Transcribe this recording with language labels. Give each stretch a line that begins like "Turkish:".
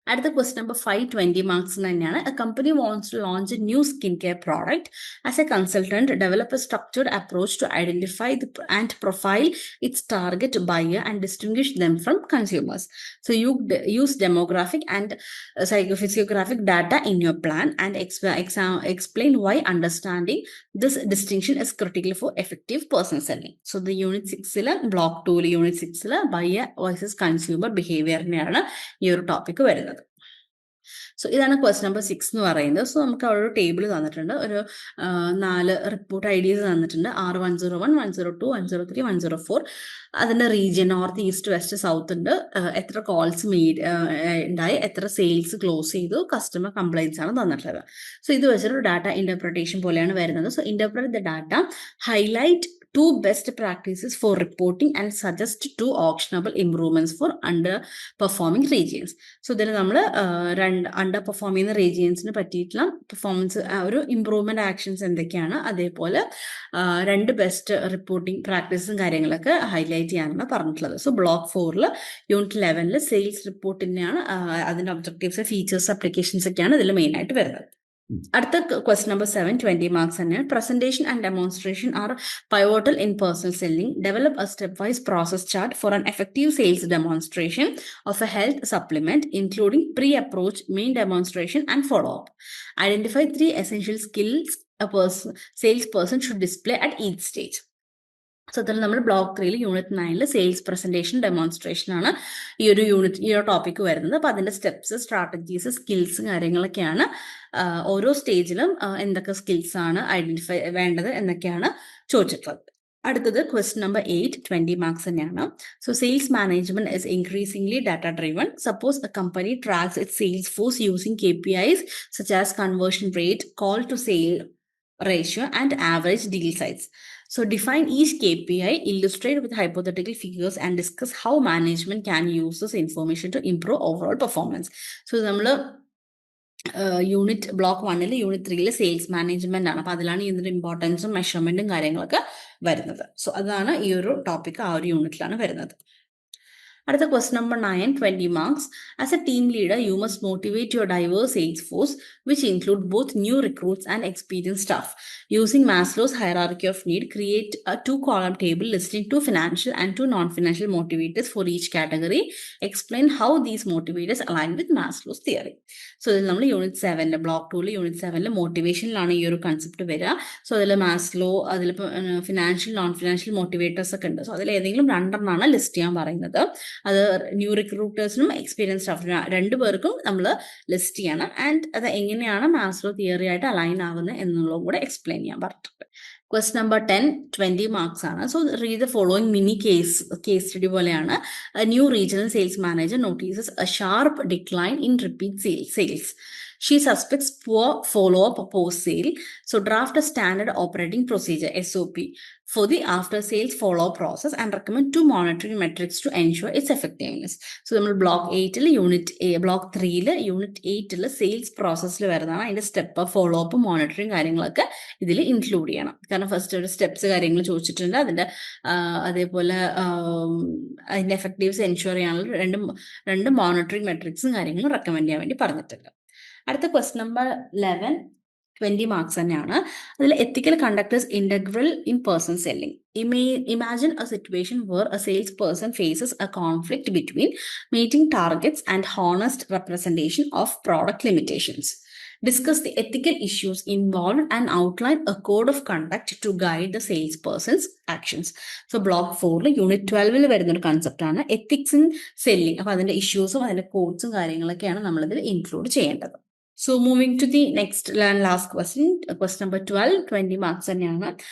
Malayalam: അടുത്ത question number 5 20 marks തന്നെയാണ്.
English: A company wants to launch a new skin care product. As a consultant develop a structured approach to identify and profile its target buyer and distinguish them from consumers. So you use demographic and psychophysiographic data in your plan and explain why understanding this distinction is critical for effective personal selling. So the unit 6 block 2 unit 6 buyer versus consumer behavior
Malayalam: നെയാണ് ഈ ഒരു topic വരുന്നത്. So ഇതാണ് question number 6 എന്ന് പറയുന്നത്. So നമുക്ക് അവിടെ ഒരു ടേബിൾ തന്നിട്ടുണ്ട്. ഒരു 4 റിപ്പോർട്ട് ഐഡിയസ് തന്നിട്ടുണ്ട്. 101, 102, 103, 104. അതിൻ്റെ region north, east, west, south ഉണ്ട്. എത്ര കോൾസ് ഉണ്ടായി, എത്ര സെയിൽസ് ക്ലോസ് ചെയ്തു, കസ്റ്റമർ കംപ്ലൈൻസ് ആണ് തന്നിട്ടുള്ളത്. സോ ഇത് വെച്ചിട്ട് ഡാറ്റ ഇന്റർപ്രിട്ടേഷൻ പോലെയാണ് വരുന്നത്.
English: So interpret the data, highlight 2 best practices for reporting and suggest 2 actionable improvements for underperforming regions.
Malayalam: So ഇതിൽ നമ്മൾ അണ്ടർ പെർഫോം ചെയ്യുന്ന റീജിയൻസിന് പറ്റിയിട്ടുള്ള പെർഫോമൻസ് ഒരു ഇംപ്രൂവ്മെന്റ് ആക്ഷൻസ് എന്തൊക്കെയാണ്, അതേപോലെ 2 ബെസ്റ്റ് റിപ്പോർട്ടിംഗ് പ്രാക്ടീസും കാര്യങ്ങളൊക്കെ ഹൈലൈറ്റ് ചെയ്യാനാണ് പറഞ്ഞിട്ടുള്ളത്. സോ ബ്ലോക്ക് 4 യൂണിറ്റ് 11 സെയിൽസ് റിപ്പോർട്ടിനെയാണ് അതിന്റെ ഒബ്ജക്റ്റീവ്സ്, ഫീച്ചേഴ്സ്, അപ്ലിക്കേഷൻസ് ഒക്കെയാണ് ഇതിൽ മെയിൻ ആയിട്ട് വരുന്നത്. അടുത്ത ക്വസ്റ്റ്യൻ നമ്പർ 7 20 മാർക്സ് തന്നെയാണ്.
English: Presentation and demonstration are pivotal in personal selling. Develop a stepwise process chart for an effective sales demonstration of a health supplement, including pre-approach, main demonstration, and follow-up. Identify 3 essential skills a salesperson should display at each stage.
Malayalam: So അതിൽ നമ്മൾ block 3 unit 9 sales presentation demonstration ആണ് ഈ ഒരു topic വരുന്നത്. അപ്പോൾ അതിന്റെ steps, strategies, skills കാര്യങ്ങളൊക്കെയാണ് ഓരോ സ്റ്റേജിലും എന്തൊക്കെ സ്കിൽസ് ആണ് ഐഡന്റിഫൈ വേണ്ടത് എന്നൊക്കെയാണ് ചോദിച്ചിട്ടുള്ളത്. അടുത്തത് ക്വസ്റ്റ്യൻ നമ്പർ 8, 20 മാർക്സ് തന്നെയാണ്. So
English: Sales management is increasingly data driven. Suppose a company tracks its sales force using KPIs such as conversion rate, call to sale ratio and average deal size. So define each KPI, illustrate with hypothetical figures and discuss how management can use this information to improve overall performance.
Malayalam: So നമ്മൾ unit block 1 unit 3 sales management ആണ്. അപ്പോൾ അതിലാണ് ഇതിന്റെ ഇമ്പോർട്ടൻസും മെഷർമെന്റും കാര്യങ്ങളൊക്കെ വരുന്നത്. So അതാണ് ഈ ഒരു ടോപ്പിക് ആ ഒരു യൂണിറ്റിലാണ് വരുന്നത്. അടുത്ത question number 9, 20 marks.
English: As a team leader you must motivate your diverse sales force which include both new recruits and experience staff. Using Maslow's hierarchy of need, create a 2-column table listing 2 financial and 2 non-financial motivators for each category. Explain how these motivators align with Maslow's theory.
Malayalam: So ഇതിൽ നമ്മൾ unit 7 block 2 unit 7 മോട്ടിവേഷനിലാണ് ഈ ഒരു concept വരിക. So അതിൽ Maslow, അതിലിപ്പോൾ financial, non financial motivators ഒക്കെ ഉണ്ട്. So അതിൽ ഏതെങ്കിലും 2 ലിസ്റ്റ് ചെയ്യാൻ പറയുന്നത്. അത് ന്യൂ റിക്രൂട്ടേഴ്സിനും എക്സ്പീരിയൻസ് സ്റ്റാഫിനും 2 പേർക്കും നമ്മൾ ലിസ്റ്റ് ചെയ്യണം. ആൻഡ് അത് എങ്ങനെയാണ് മാസ്ലോ തിയറി ആയിട്ട് അലൈൻ ആവുന്നത് എന്നുള്ളതും കൂടെ എക്സ്പ്ലെയിൻ ചെയ്യാൻ പറഞ്ഞിട്ടുണ്ട്. ക്വസ്റ്റ്യൻ നമ്പർ 10, 20 മാർക്സ് ആണ്. So
English: read the following mini case study
Malayalam: പോലെയാണ്.
English: New regional sales manager notices a sharp decline in repeat sales. She suspects poor follow-up post-sale. So draft a standard operating procedure, SOP, for the after-sales follow-up process and recommend 2 monitoring metrics to ensure its effectiveness.
Malayalam: So നമ്മൾ block 8 unit block 3 unit 8 sales പ്രോസസ്സിൽ വരുന്നതാണ്. അതിന്റെ step follow up monitoring കാര്യങ്ങളൊക്കെ ഇതിൽ include ചെയ്യണം. കാരണം first ഒരു steps കാര്യങ്ങൾ ചോദിച്ചിട്ടുണ്ട്. അതിന്റെ അതേപോലെ അതിന്റെ എഫക്റ്റീവ്സ് എൻഷുർ ചെയ്യാനുള്ള രണ്ട് മോണിറ്ററിങ് മെട്രിക്സും കാര്യങ്ങളും റെക്കമെൻഡ് ചെയ്യാൻ വേണ്ടി പറഞ്ഞിട്ടുണ്ട്. അടുത്ത ക്വസ്റ്റ്യൻ നമ്പർ 11, 20 മാർക്സ് തന്നെയാണ്.
English: അതിൽ ethical conductors integral in person selling. Imagine a situation where a salesperson faces a conflict between meeting targets and honest representation of product limitations. Discuss the ethical issues involved and outline a code of conduct to guide the salesperson's actions.
Malayalam: So block 4 unit 12 വരുന്നൊരു കൺസെപ്റ്റാണ് ethics in selling. അപ്പോൾ അതിന്റെ ഇഷ്യൂസും അതിന്റെ കോഡ്സും കാര്യങ്ങളൊക്കെയാണ് നമ്മളിതിൽ include ചെയ്യേണ്ടത്.
English: So moving to the next and last question number 12, 20
Malayalam: marks തന്നെയാണ്.